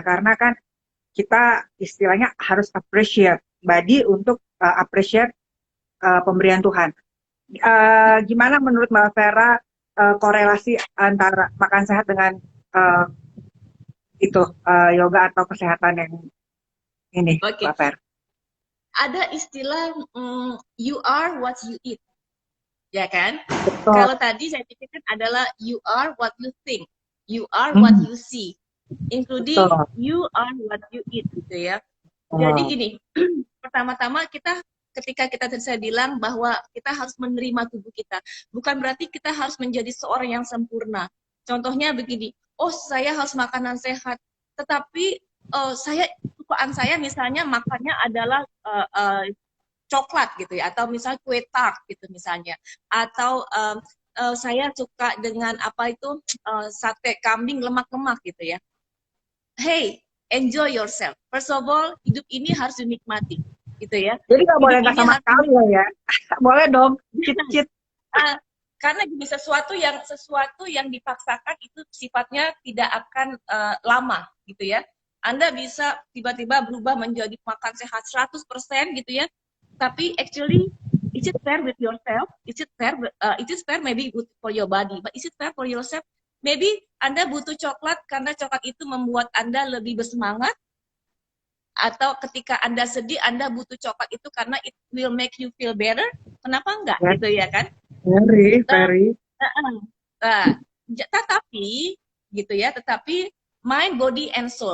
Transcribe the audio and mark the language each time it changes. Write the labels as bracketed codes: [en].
[id] Karena kan kita istilahnya harus appreciate body untuk appreciate pemberian Tuhan. Gimana menurut Mbak Vera korelasi antara makan sehat dengan uh, yoga atau kesehatan yang ini, Oke. Mbak Vera? Ada istilah [en] you are what you eat, [id] ya kan? Betul. Kalau tadi saya pikirkan adalah [en] you are what you think, you are what you see, including [id] Betul. [en] you are what you eat [id] gitu ya. Jadi gini, pertama-tama ketika kita tadi saya bilang bahwa kita harus menerima tubuh kita, bukan berarti kita harus menjadi seorang yang sempurna. Contohnya begini, oh saya harus makanan sehat, tetapi sukaan saya misalnya makannya adalah coklat gitu ya, atau misalnya kue tart gitu misalnya, atau saya suka dengan sate kambing lemak-lemak gitu ya. [en] Hey, enjoy yourself. First of all, [id] hidup ini harus dinikmati, gitu ya. Jadi nggak boleh nggak sama sekali ya? Boleh dong, cheat. Karena gini, sesuatu yang dipaksakan itu sifatnya tidak akan lama, gitu ya. Anda bisa tiba-tiba berubah menjadi makan sehat 100% gitu ya. Tapi actually, [en] is it fair with yourself? Is it fair maybe good for your body, but is it fair for yourself? [id] Maybe Anda butuh coklat karena coklat itu membuat Anda lebih bersemangat. Atau ketika Anda sedih, Anda butuh coklat itu karena [en] it will make you feel better. [id] Kenapa enggak? Ya, Gitu ya kan? [en] very, [id] Nah, [en] very. [id] nah, tetapi gitu ya, tetapi [en] mind, body, and soul.